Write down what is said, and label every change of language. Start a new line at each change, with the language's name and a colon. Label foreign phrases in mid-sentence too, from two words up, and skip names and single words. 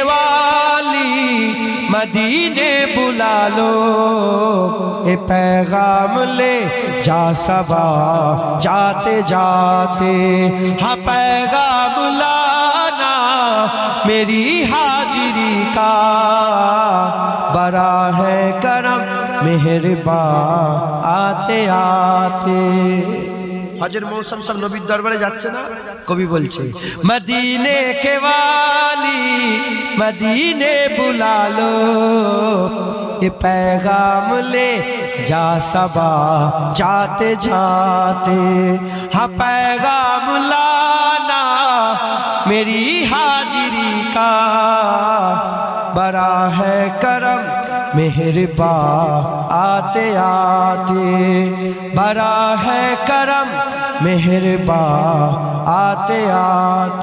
Urdu: والی مدینے بلا لو، اے پیغام لے جا صبا جاتے جاتے، ہاں پیغام لانا میری حاضری کا، براہ کرم مہربان آتے آتے۔
Bangla: হজের মৌসুম সব নবীর দরবারে যাচ্ছে না, কবি বলছে
Urdu: مدینے کے والی مدینے بلا لو, یہ پیغام لے جا صبا جاتے جاتے، ہاں پیغام لانا میری حاضری کا، بڑا ہے کرم مہرباں آتے آتے، بڑا ہے کرم مہرباں آتے آتے۔